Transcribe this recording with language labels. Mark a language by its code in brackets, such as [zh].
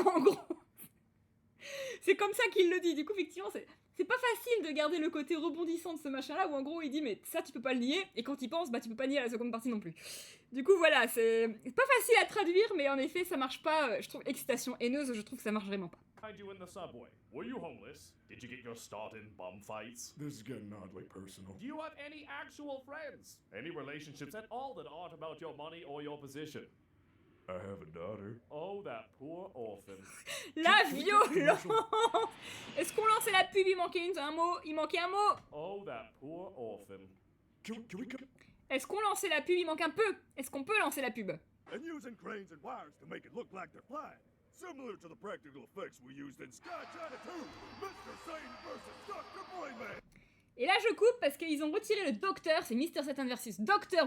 [fr] En gros, c'est comme ça qu'il le dit. Du coup, effectivement, c'est pas facile de garder le côté rebondissant de ce machin-là où en gros il dit mais ça tu peux pas le nier et quand il pense tu peux pas nier la seconde partie non plus. Du coup voilà, c'est pas facile à traduire mais en effet ça marche pas, je trouve excitation haineuse, je trouve que ça marche vraiment pas. [en] Find you in the subway. Were you homeless? Did you get your start in bum fights? This is getting oddly personal. Do you have any actual friends? Any relationships at all that aren't about your money or your position? I have a daughter. Oh, that poor orphan. [fr] La violence. Est-ce qu'on lançait la pub? Il manquait un mot. [en] Oh, that poor orphan. Can we [fr] Est-ce qu'on lançait la pub? Il manque un peu. Est-ce qu'on peut lancer la pub? [en] And using cranes and wires to make it look like they're flying. Similar to the practical effects we used in Sky China 2, Mr. Satan vs. Dr. Boyman. [fr] Et là je coupe parce qu'ils ont retiré le docteur, c'est Mr. Satan versus Dr.